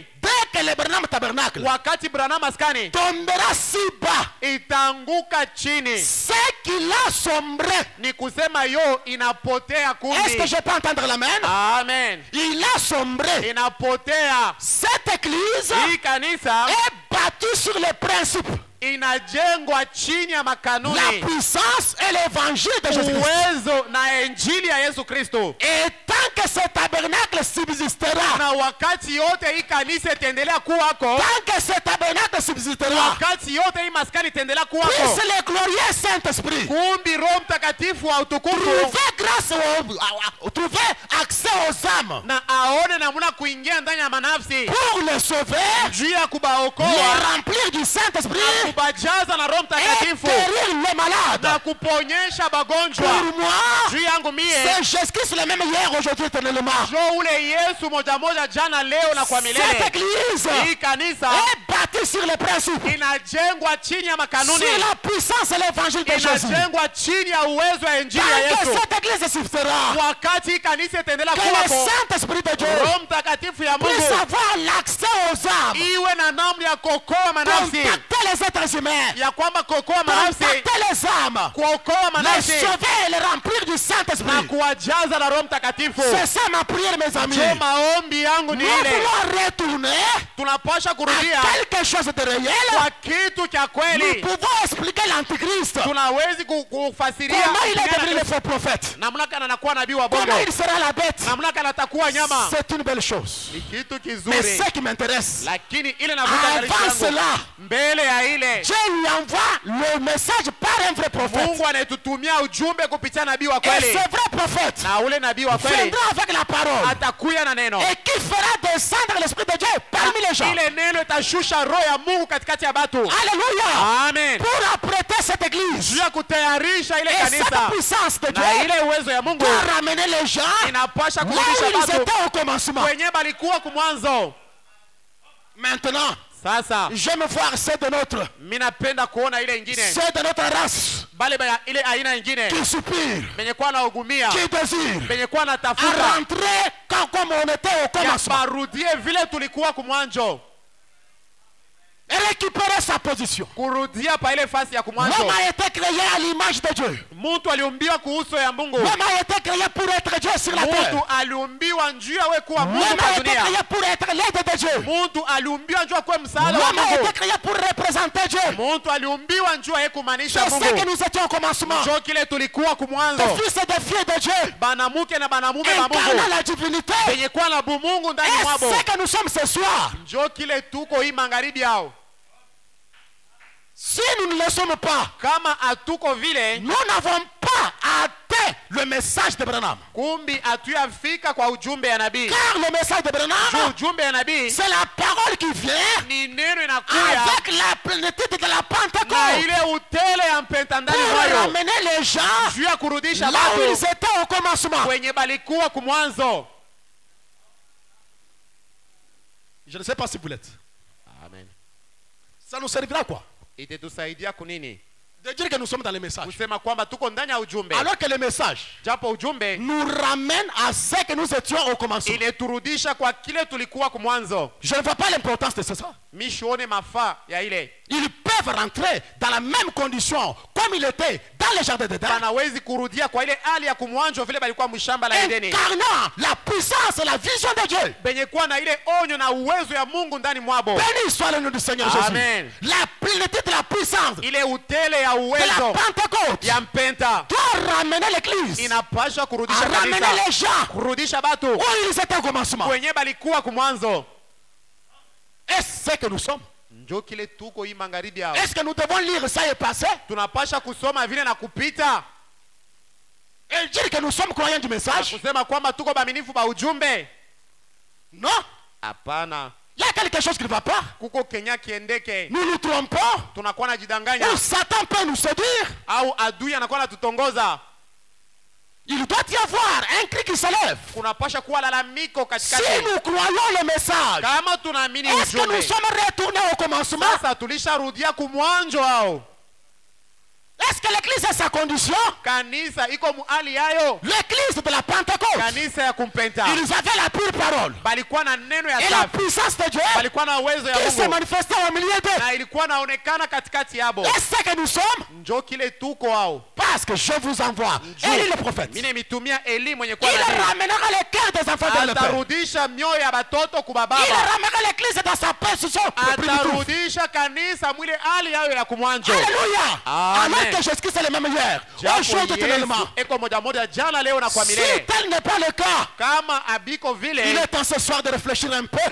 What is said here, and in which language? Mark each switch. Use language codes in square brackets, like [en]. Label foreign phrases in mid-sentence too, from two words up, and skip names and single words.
[fr] dès que le Branham Tabernacle [sw] wakati brana maskani [fr] tombera si bas, [sw] itaanguka chini, [fr] c'est qu'il a sombré. [sw] ni kusema yo inapotea [fr] Est-ce que [sw] kundi. [fr] je peux entendre l'amen? Amen. Il a sombré. [sw] Inapotea. [fr] Cette église [sw] Hii kanisa [fr] est bâtie sur les principes, [sw] inajengwa chini ya [fr] la [sw] makanuni, [fr] puissance et l'évangile de Jésus-Christ. [sw] uwezo na injili ya Yesu Kristo. [fr] Et tant que ce tabernacle subsistera, [sw] Na wakati yote hii kanisa itaendelea kuwako, [fr] tant que ce tabernacle subsistera, [sw] wakati yote hii maskani itaendelea kuwako, [fr] puisse le glorieux Saint-Esprit [sw] kumbi Roho Mtakatifu wa utukufu [fr] trouver grâce trouver accès aux âmes [sw] na aone namuna kuingia ndani ya manafsi [fr] pour les sauver, [sw] juu ya [fr] les [sw] kubaokoa, [fr] remplir du Saint-Esprit [sw] kubajaza na Roho [fr] et [sw] Mtakatifu [fr] guérir les [sw] na [fr] malades. [sw] kuponyesha bagonjwa. [fr] Pour moi, [sw] Juu yangu mie, [fr] c'est Jésus-Christ le même hier, aujourd'hui, éternellement. [sw] jo ule Yesu moja moja, jana leo na kwa [fr] Cette [sw] milele. [fr] église [sw] Hii kanisa [fr] est bâtie sur les principes, [sw] inajengwa chini ya makanuni, [fr] sur la puissance et l'évangile de Jésus. [sw] inajengwa chini ya uwezo wa injili ya [fr] Tant que [sw] Yesu. [fr] cette église subsistera, [sw] Wakati hii kanisa itaendelea [fr] que le [sw] kuwako, [fr] Saint-Esprit de Dieu [sw] Roho Mtakatifu ya [fr] puisse [sw] Mungu [fr] avoir l'accès aux âmes, [sw] iwe na namna ya kuokoa manafsi, [fr] contacter les êtres humains, [sw] ya kwamba kuokoa manafsi, [fr] contacter les âmes, [sw] kuokoa [fr] les [sw] manafsi [fr] sauver et les remplir du [sw] na [fr] Saint-Esprit. [sw] kuwajaza na Roho Mtakatifu. [fr] C'est ça ma prière, mes amis. [sw] Jo, maombi yangu ni [fr] Nous [sw] ile, [fr] voulons retourner [sw] tunapasha [fr] à [sw] kurudia [fr] quelque chose de réel. [sw] kwa kitu cha [fr] Nous [sw] kweli. [fr] pouvons expliquer l'Antichrist. [sw] Tunawezi kufasiria [fr] Comment il est devenu le faux prophète? [sw] namna kana anakuwa nabii wa bongo, [fr] Comment il sera la bête? [sw] namna kana atakuwa nyama. [fr] C'est une belle chose. [sw] Ni kitu [fr] Mais [sw] kizuri, [fr] ce qui m'intéresse, [sw] lakini ile navuta [fr] avant [sw] yangu [fr] cela, [sw] mbele ya ile, [fr] Dieu lui envoie le message par un vrai prophète. [sw] Mungu anayetutumia ujumbe kupitia nabii wa [fr] Et [sw] kweli, [fr] ce vrai prophète [sw] na ule nabii wa kweli [fr] viendra avec la parole [sw] atakuya na neno, [fr] et qui fera descendre l'Esprit de Dieu parmi les gens. [sw] ile neno itashusha roho ya Mungu katikati ya batu. [fr] Alléluia. [sw] Amen. [fr] Pour apprêter cette église [sw] Juu ya kutayarisha ile [fr] et cette [sw] kanisa [fr] puissance de [sw] na [fr] Dieu [sw] ile uwezo ya Mungu, [fr] pour ramener les gens [sw] inapasha [fr] là où [sw] kurudisha [fr] ils [sw] batu [fr] étaient au commencement. [sw] kwenye balikuwa kumwanzo. [fr] Maintenant, [sw] Sasa [fr] j'aime voir ceux de notre, [sw] mimi napenda kuona ile ingine, [fr] ceux de notre race [sw] bale ba ile aina ingine [fr] qui soupirent, [sw] benye kuwa naugumia, [fr] qui désirent [sw] benye kuwa [fr] à [sw] natafuta [fr] rentrer comme on était au [sw] ya [fr] commencement [sw] barudie vile tulikuwa kumwanzo, [fr] et récupérer sa position. [sw] kurudia pa ile fasi ya kumwanzo. [fr] L'homme a été créé à l'image de Dieu. [sw] Mtu aliumbiwa kuhusu ya Mungu, [fr] L'homme a été créé pour être Dieu sur la terre. [sw] mtu aliumbiwa njuu ya we kuwa Mungu [fr] L'homme [sw] kwa [fr] a été [sw] dunia, [fr] créé pour être l'aide de Dieu. [sw] mtu aliumbiwa njuu ya kuwa msaada wa [fr] L'homme a [sw] Mungu, [fr] été créé pour représenter Dieu. [sw] mtu aliumbiwa njuu ya kumaanisha [fr] C'est ce que [sw] Mungu. [fr] nous étions au commencement. [sw] Njo kile tulikuwa kumwanzo, [fr] Des fils et des filles de Dieu. [sw] banamuke na banamume ba [fr] Incarnant [sw] Mungu [fr] la divinité. [sw] benye kuwa na bumungu ndani [fr] Et [sw] mwabo. [fr] ce que nous sommes ce soir. [sw] Njo kile tuko hii magharibi yao. [fr] Si nous ne le sommes pas, [sw] Kama hatuko vile, [fr] nous n'avons pas à le message de Branham. [sw] kumbi hatuyafika kwa ujumbe ya nabii. [fr] Car le message de Branham, [sw] Ujumbe ya nabii [fr] c'est la parole qui vient [sw] ni neno inakuya [fr] avec la plénitude de la [sw] na [fr] Pentecôte [sw] ile utele ya mpenta ndani [fr] pour [sw] mwayo, [fr] ramener les gens [sw] juu ya kurudisha [fr] là où ils [sw] watu [fr] étaient au commencement. [sw] kwenye balikuwa kumwanzo. [fr] Je ne sais pas si vous l'êtes. [sw] Amen. [fr] Ça nous servira quoi? [sw] Itatusaidia kunini? [fr] De dire que nous sommes dans les messages. [sw] Kusema kwamba tuko ndani ya ujumbe, [fr] Alors que les messages [sw] japo ujumbe [fr] nous ramènent à ce que nous étions au commencement. [sw] ineturudisha kwa kile tulikuwa kumwanzo. [fr] Je ne vois pas l'importance de ça. [sw] Mishuone mafaa ya ile. [fr] Ils peuvent rentrer dans la même condition comme il était dans le jardin d'Éden, [sw] Banawezi kurudia kwa ile hali ya kumwanzo vile balikuwa mshamba la Edeni, [fr] incarnant la puissance et la vision de Dieu. [sw] benye kuwa na ile onyo na uwezo ya Mungu ndani mwabo. [fr] Béni soit le nom du Seigneur [sw] Amen. [fr] Jésus. La plénitude de la puissance [sw] Ile utele ya [fr] de la [sw] uwezo [fr] Pentecôte [sw] ya mpenta [fr] doit ramener l'église, [sw] inapasha [fr] à [sw] kurudisha [fr] ramener [sw] kanisa, [fr] les gens [sw] kurudisha batu [fr] où ils étaient au commencement. [sw] kwenye balikuwa kumwanzo. [fr] Est-ce que nous sommes? [sw] Njo kile tuko hii magharibi hao. [fr] Est-ce que nous devons lire ça et passer [sw] Tunapasha kusoma vile na kupita [fr] et dire que nous sommes croyants du [sw] na [fr] message? [sw] kusema kwamba tuko baminifu ba ujumbe? [fr] Non. [sw] Hapana, [fr] Il y a quelque chose qui ne va pas. [sw] kuko Kenya kiendeke, [fr] Nous nous trompons. [sw] tunakuwa najidanganya [fr] Ou Satan peut nous séduire. [sw] au adui anakuwa natutongoza. [fr] Il doit y avoir un cri qui s'élève. [sw] Kunapasha kuwa lalamiko [fr] Si [sw] katikati. [fr] nous croyons le message, [sw] Kama tunaamini [fr] est-ce que nous [sw] ujumbe, [fr] sommes retournés au commencement? [sw] sasa tulisharudia kumwanzo hao. [fr] Est-ce que l'église a sa condition? [sw] Kanisa iko muhali yayo, [fr] L'église de la Pentecôte, [sw] kanisa ya kumpenta [fr] ils avaient la pure parole [sw] balikuwa na neno ya [fr] et la [sw] safi, [fr] puissance de Dieu [sw] balikuwa na uwezo ya [fr] qui se [sw] Mungu [fr] manifestait au milieu d'eux. [sw] na ilikuwa naonekana katikati yabo. [fr] Est-ce que nous sommes? [sw] Njo kile tuko hao. [fr] Parce que je vous envoie Élie le prophète. [sw] Mine mitumia Eli mwenye [fr] Il [sw] kwa nabii, [fr] ramènera les cœurs des enfants vers le Père. [sw] atarudisha mioyo ya batoto [fr] Il [sw] kubababa, [fr] ramènera l'église dans sa position primitive. [sw] atarudisha kanisa mwile hali yayo ya kumwanzo. [fr] Alléluia. [sw] Amen. [fr] Alors que Jésus-Christ est le même hier, [sw] Japo [fr] aujourd'hui, éternellement. [sw] Yesu eko moja moja jana leo na kwa [fr] Si [sw] milele. [fr] tel n'est pas le cas, [sw] Kama abiko [fr] il [sw] vile, [fr] est temps ce soir de réfléchir un peu